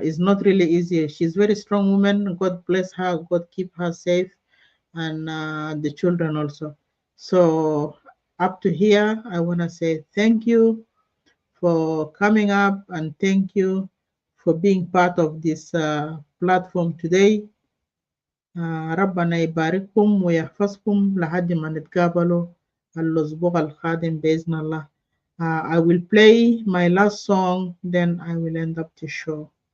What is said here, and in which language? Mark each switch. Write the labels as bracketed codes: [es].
[en] It's not really easy. She's a very strong woman. God bless her. God keep her safe, and the children also. So up to here, I want to say thank you for coming up and thank you for being part of this platform today. [ar] ربنا يبارككم ويحفظكم لحد ما نتقابلوا الأسبوع القادم بإذن الله. [en] I will play my last song, then I will end up the show.